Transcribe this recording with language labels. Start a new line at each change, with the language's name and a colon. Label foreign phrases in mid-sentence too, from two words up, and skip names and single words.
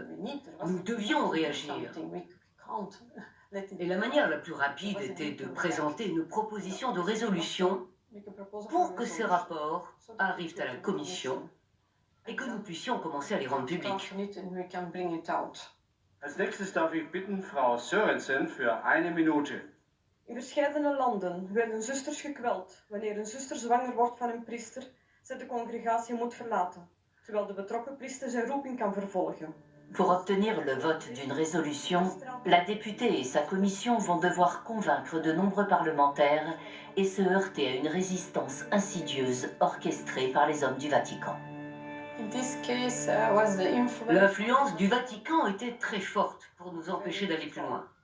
French: Nous devions réagir. Et la manière la plus rapide était de présenter une proposition de résolution pour que ces rapports arrivent à la Commission et que nous puissions commencer à les rendre publics.
German: Als nächstes darf ich bitten Frau Sørensen für 1 Minute.
Dutch: In verscheidene landen werden zusters gekweld wanneer een zuster zwanger wordt van een priester, zij de congregatie moet verlaten, terwijl de betrokken priester zijn roeping kan vervolgen.
French: Pour obtenir le vote d'une résolution, la députée et sa commission vont devoir convaincre de nombreux parlementaires et se heurter à une résistance insidieuse orchestrée par les hommes du Vatican. L'influence du Vatican était très forte pour nous empêcher d'aller plus loin.